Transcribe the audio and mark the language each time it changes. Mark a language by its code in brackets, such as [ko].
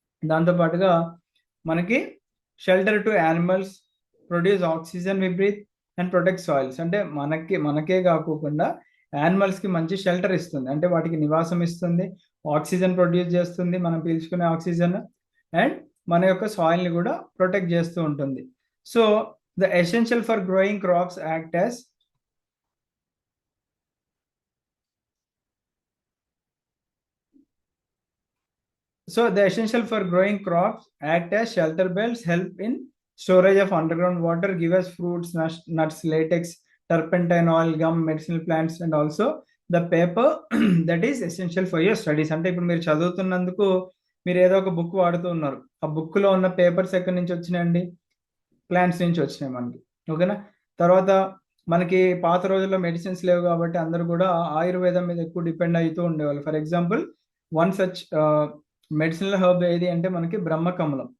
[te] దాంతోపాటుగా మనకి [en] Shelter to animals, produce oxygen we breathe and protect soils. [te] అంటే మనకే కాకుండా యానిమల్స్ కి మంచి షెల్టర్ ఇస్తుంది, అంటే వాటికి నివాసం ఇస్తుంది, ఆక్సిజన్ ప్రొడ్యూస్ చేస్తుంది, మనం పీల్చుకునే ఆక్సిజన్, అండ్ మన యొక్క సాయిల్ ని కూడా ప్రొటెక్ట్ చేస్తూ ఉంటుంది. [en] So the essential for growing crops act as So the essential for growing crops act as shelter belts, help in storage of underground water, give us fruits, nuts, latex, turpentine oil, gum, medicinal plants, and also the paper that is essential for your studies. [te] అంటే ఇప్పుడు మీరు చదువుతున్నందుకు మీరు ఏదో ఒక book వాడుతూ ఉన్నారు, ఆ book లో ఉన్న పేపర్స్ ఎక్కడి నుంచి వచ్చినాయండి, ప్లాంట్స్ నుంచి వచ్చినాయి మనకి. ఓకేనా, తర్వాత మనకి పాత రోజుల్లో మెడిసిన్స్ లేవు కాబట్టి అందరూ కూడా ఆయుర్వేదం మీద ఎక్కువ డిపెండ్ అవుతూ ఉండేవాళ్ళు. [en] for example one such medicinal herb [te] ఏది అంటే మనకి [en] బ్రహ్మకమలం.